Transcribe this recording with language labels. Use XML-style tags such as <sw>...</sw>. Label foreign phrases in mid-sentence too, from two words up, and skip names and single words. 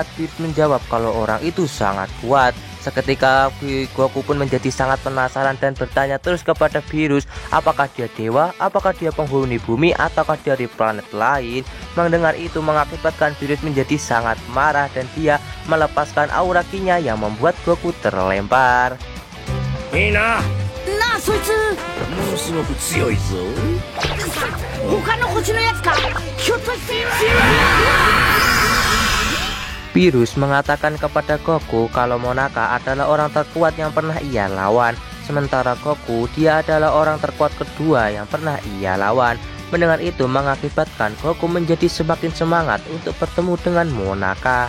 <id>Virus menjawab kalau orang itu sangat kuat. Seketika Goku pun menjadi sangat penasaran dan bertanya terus kepada Virus, apakah dia dewa, apakah dia penghuni bumi, ataukah dari planet lain. Mendengar itu mengakibatkan Virus menjadi sangat marah dan dia melepaskan aura Ki-nya yang membuat Goku terlempar. Mina, nah,</id> <ja>そいつものすごく強いぞ。他の星のやつか。ひょっとして。</ja> <id>Virus mengatakan kepada Goku kalau Monaka adalah orang terkuat yang pernah ia lawan, sementara Goku dia adalah orang terkuat kedua yang pernah ia lawan. Mendengar itu mengakibatkan Goku menjadi semakin semangat untuk bertemu dengan Monaka.</id>